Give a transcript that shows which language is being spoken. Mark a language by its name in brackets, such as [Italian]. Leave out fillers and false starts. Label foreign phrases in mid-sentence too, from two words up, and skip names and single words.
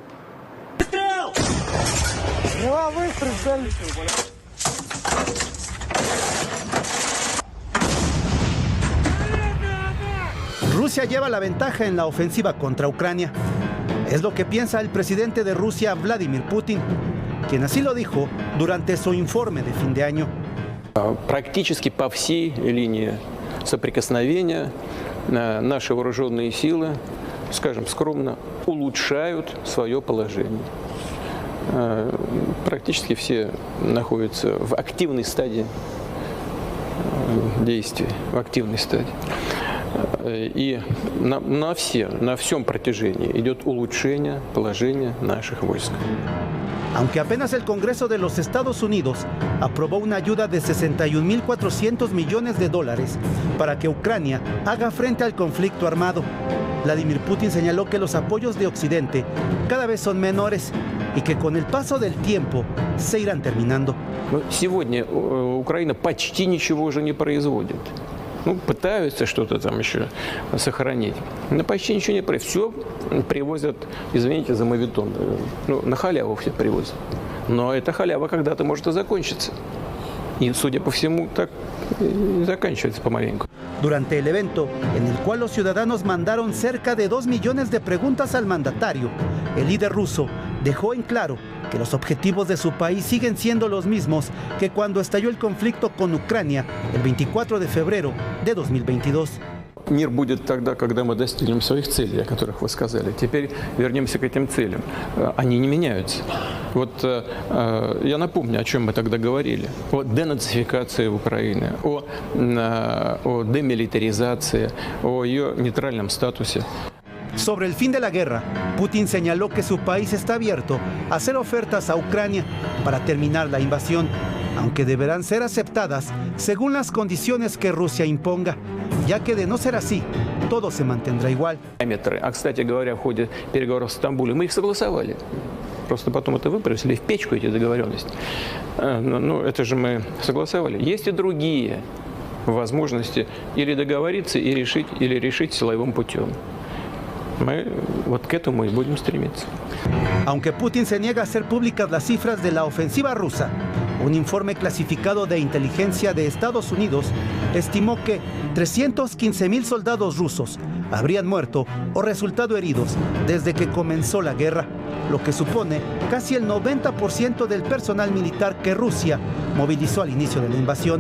[Spanish] Rusia lleva la ventaja en la ofensiva contra Ucrania. Es lo que piensa el presidente de Rusia, Vladimir Putin, quien así lo dijo durante su informe de fin de año. [Russian] Практически по всей линии соприкосновения наши вооруженные силы, скажем скромно, улучшают свое положение. Практически все находятся в активной стадии действий, в активной стадии. И на всем протяжении идет улучшение положения наших войск. [Spanish] Aunque apenas el Congreso de los Estados Unidos aprobó una ayuda de $61.400 millones para que Ucrania haga frente al conflicto armado, Vladimir Putin señaló que los apoyos de Occidente cada vez son menores y que con el paso del tiempo se irán terminando. [Russian] Сегодня Украина почти ничего уже не производит. Пытаются что-то там еще сохранить, но почти ничего не производят. Все привозят, извините за моветон, на халяву все привозят. Но эта халява когда-то может и закончиться. Y, судя по всему, так y заканчивается помаленьку. [Spanish] Durante el evento, en el cual los ciudadanos mandaron cerca de 2 millones de preguntas al mandatario, el líder ruso dejó en claro que los objetivos de su país siguen siendo los mismos que cuando estalló el conflicto con Ucrania el 24 de febrero de 2022. [Russian] Мир будет тогда, когда мы достигнем своих целей, о которых вы сказали. Теперь вернемся к этим целям. Они не меняются. Вот я напомню, о чем мы тогда говорили. О денацификации Украины, о демилитаризации, о ее нейтральном статусе. [Spanish] Sobre el fin de la guerra, Putin señaló que su país está abierto a hacer ofertas a Ucrania para terminar la invasión, aunque deberán ser aceptadas según las condiciones que Rusia imponga, ya que de no ser así, todo se mantendrá igual. [Russian] А, кстати говоря, в ходе переговоров в Стамбуле мы их согласовали. Просто потом это выбросили в печку, эти договоренности. Ну, это же мы согласовали. Есть и другие возможности или договориться, и решить силовым путем. Мы вот к этому и будем стремиться. [Spanish] Aunque Putin se niega a hacer públicas las cifras de la ofensiva rusa, un informe clasificado de inteligencia de Estados Unidos estimó que 315,000 soldados rusos habrían muerto o resultado heridos desde que comenzó la guerra, lo que supone casi el 90% del personal militar que Rusia movilizó al inicio de la invasión.